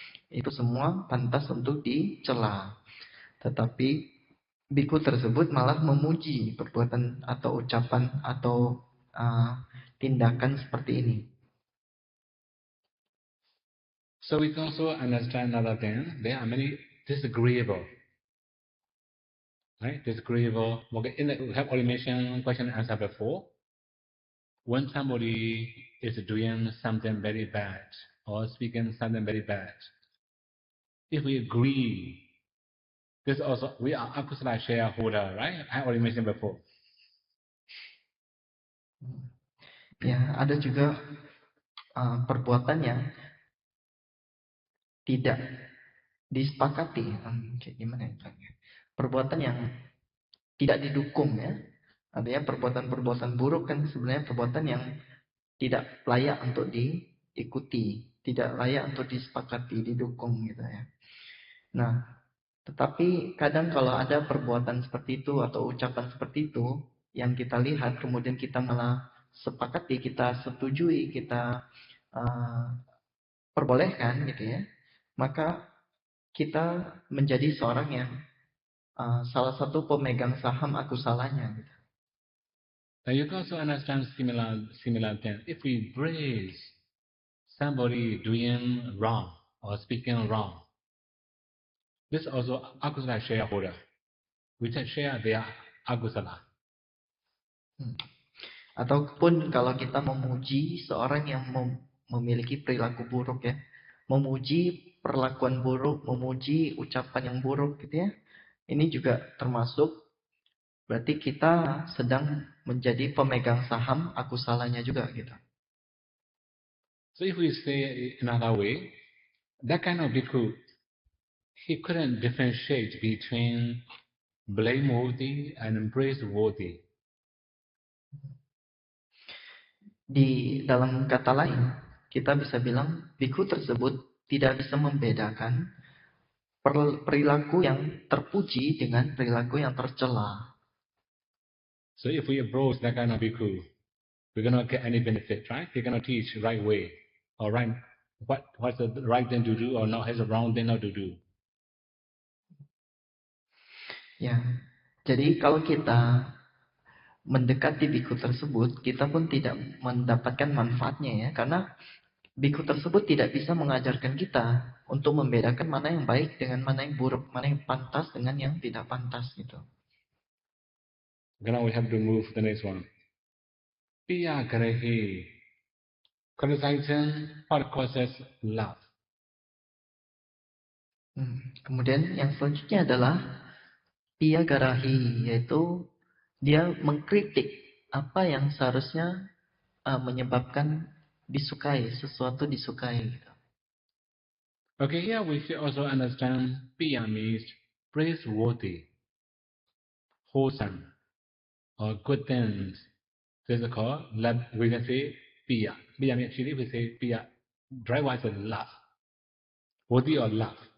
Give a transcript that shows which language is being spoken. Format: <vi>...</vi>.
<id>Itu semua pantas untuk dicela. Tetapi bikhu tersebut malah memuji perbuatan atau ucapan atau tindakan seperti ini.</id> <en>So we can also understand another thing. There are many disagreeable. Right? Disagreeable. Okay, we have already mentioned question and answer before. When somebody is doing something very bad or speaking something very bad, if we agree, this also we are akusala shareholder, right? I already mentioned before.</en> <id>Ya, ada juga perbuatan yang tidak disepakati, kayak gimana ya? Perbuatan yang tidak didukung ya. Artinya perbuatan-perbuatan buruk kan sebenarnya perbuatan yang tidak layak untuk diikuti, tidak layak untuk disepakati, didukung gitu ya. Nah, tetapi kadang kalau ada perbuatan seperti itu atau ucapan seperti itu yang kita lihat kemudian kita malah sepakati, kita setujui, kita perbolehkan gitu ya, maka kita menjadi seorang yang salah satu pemegang saham akusalanya gitu.</id> <en>Now you can also understand similar things. If we praise somebody doing wrong or speaking wrong, this also akusala shareholder. We just share their akusala.</en> <id>Ataupun kalau kita memuji seorang yang memiliki perilaku buruk ya, memuji perlakuan buruk, memuji ucapan yang buruk gitu ya, ini juga termasuk berarti kita sedang menjadi pemegang saham akusalanya juga gitu.</id> <en>So if we say another way, that kind of bhikkhu he couldn't differentiate between blameworthy and praiseworthy.</en> <id>Di dalam kata lain, kita bisa bilang biku tersebut tidak bisa membedakan perilaku yang terpuji dengan perilaku yang tercela.</id> <en>So if we approach that kind of bhikkhu, we're gonna get any benefit, right? We're gonna teach right way or right what's the right thing to do or not, what's the wrong thing not to do.</en> <id>Ya, jadi kalau kita mendekati biku tersebut, kita pun tidak mendapatkan manfaatnya ya, karena biku tersebut tidak bisa mengajarkan kita untuk membedakan mana yang baik dengan mana yang buruk, mana yang pantas dengan yang tidak pantas gitu.</id> <en>Now we have to move to the next one. Piya Garehi. Criticizing what causes love.</en> <id>Kemudian yang selanjutnya adalah Piya Garahi, yaitu dia mengkritik apa yang seharusnya menyebabkan disukai, sesuatu disukai.</id> <en>Okay, here we should also understand Piya means praiseworthy, wholesome, or good things. This is called love. We can say Piya. Piya means actually we say Piya. Dry wise is love, worthy or love.</en>